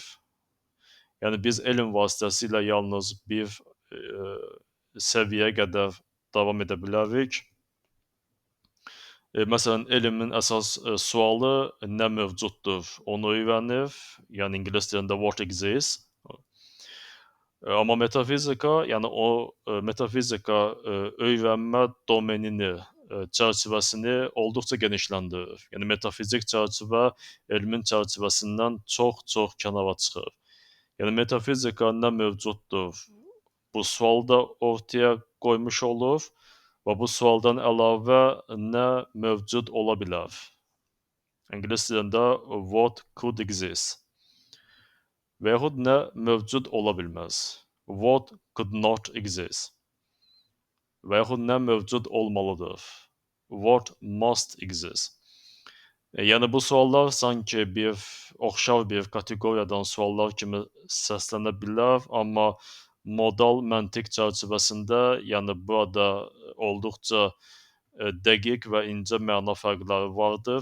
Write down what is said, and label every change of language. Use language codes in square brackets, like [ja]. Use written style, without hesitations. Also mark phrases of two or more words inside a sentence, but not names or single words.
[az] Yəni biz elm vasitəsilə yalnız bir səviyyəyə qədər davam edə bilərik. Məsələn, elmin əsas sualı nə mövcuddur, onu öyrənir. Yəni ingilis dilində [en] what exists. [az] Amma metafizika, yəni metafizika öyrənmə domenini, çərçivəsini olduqca genişləndirir. Yəni metafizik çərçivə elmin çərçivəsindən çox kənara çıxır. Yəni metafizika nə mövcuddur, bu sualı da ortaya qoymuş olur və bu sualdan əlavə nə mövcud ola bilər. İngilis dilində [en] what could exist [az] və yaxud nə mövcud ola bilməz. [en] What could not exist [az] və yaxud nə mövcud olmalıdır. [en] What must exist. [az] Yəni bu suallar sanki oxşar bir kateqoriyadan suallar kimi səslənə bilər, amma modal məntiq çərçivəsində, yəni burada olduqca dəqiq və incə məna fərqləri vardır.